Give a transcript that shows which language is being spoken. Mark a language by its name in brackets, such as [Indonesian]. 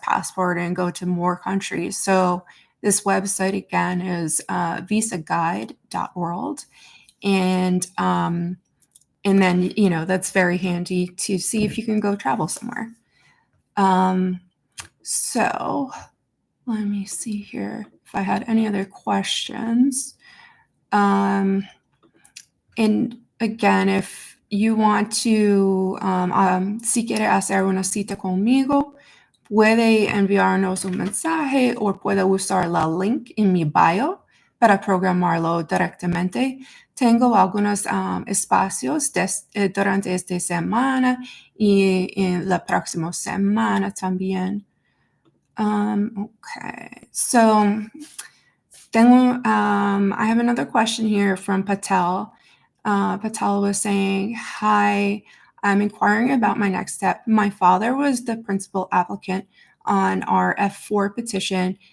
[English] passport and go to more countries. So this website again is visaguide.world, and then that's very handy to see if you can go travel somewhere. So let me see here if I had any other questions. And again, if you want to, [Spanish] si quiere hacer una cita conmigo, puede enviarnos un mensaje o puede usar la link en mi bio para programarlo directamente. Tengo algunos espacios durante esta semana y en la próxima semana también. [English] Okay, so I have another question here from Patel. Patel was saying, hi, I'm inquiring about my next step. My father was the principal applicant on our F4 petition.